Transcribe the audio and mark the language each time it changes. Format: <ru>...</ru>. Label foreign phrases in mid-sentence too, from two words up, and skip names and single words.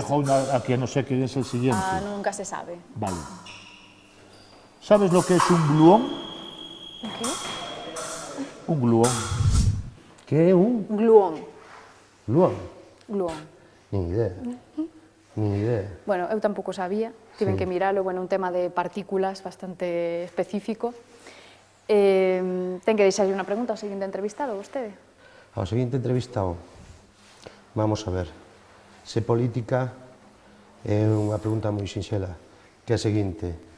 <es>dejo una a quien no sé quién es el siguiente. Nunca se sabe. Vale. ¿Sabes lo que es un gluón? ¿Qué? Un gluón. ¿Qué? ¿Un? Gluón. Gluón? Gluón. Ni idea. Ni idea.</es> <gl>Bueno, eu tampouco sabía, tiven</gl> <es>Sí.</es> <gl>que miralo, bueno, un tema de partículas bastante específico. Ten que deixarlle unha pregunta ao seguinte entrevistado, vostede. Ao seguinte entrevistado,</gl> <es>vamos a ver,</es> <gl>se política é unha pregunta moi sinxela, que é a seguinte.</gl>